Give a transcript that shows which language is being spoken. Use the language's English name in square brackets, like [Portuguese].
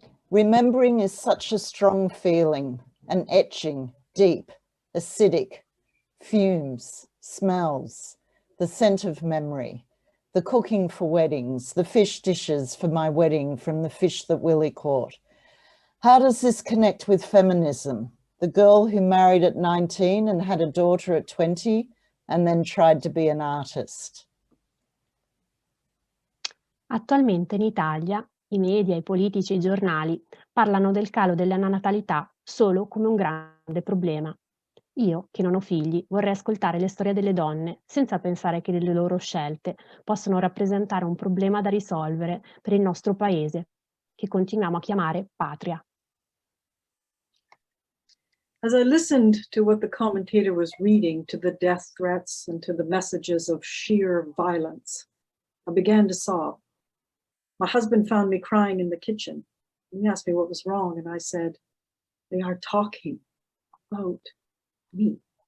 [English] Remembering is such a strong feeling, an etching, deep, acidic, fumes, smells, the scent of memory, the cooking for weddings, the fish dishes for my wedding from the fish that Willie caught. How does this connect with feminism? The girl who married at 19 and had a daughter at 20 and then tried to be an artist. [Italian] Attualmente in Italia i media, i politici e i giornali parlano del calo della natalità solo come un grande problema. Io, che non ho figli, vorrei ascoltare le storie delle donne senza pensare che le loro scelte possono rappresentare un problema da risolvere per il nostro paese, che continuiamo a chiamare patria. [English] As I listened to what the commentator was reading, to the death threats and to the messages of sheer violence, I began to sob. My husband found me crying in the kitchen. He asked me what was wrong, and I said, they are talking about me.